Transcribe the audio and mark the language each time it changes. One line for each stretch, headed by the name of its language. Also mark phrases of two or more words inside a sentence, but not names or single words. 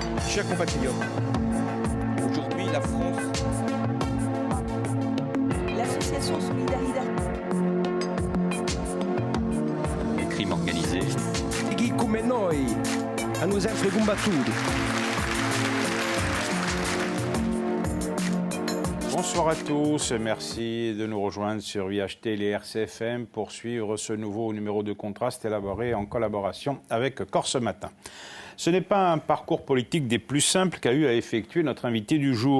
French: Chers compatriotes, aujourd'hui la France... L'association Solidaridad. Le crime organisé.
Italian: Chi come noi hanno sempre combattuto.
French: Bonsoir à tous, merci de nous rejoindre sur VHT et RCFM pour suivre ce nouveau numéro de Contraste élaboré en collaboration avec Corse Matin. Ce n'est pas un parcours politique des plus simples qu'a eu à effectuer notre invité du jour.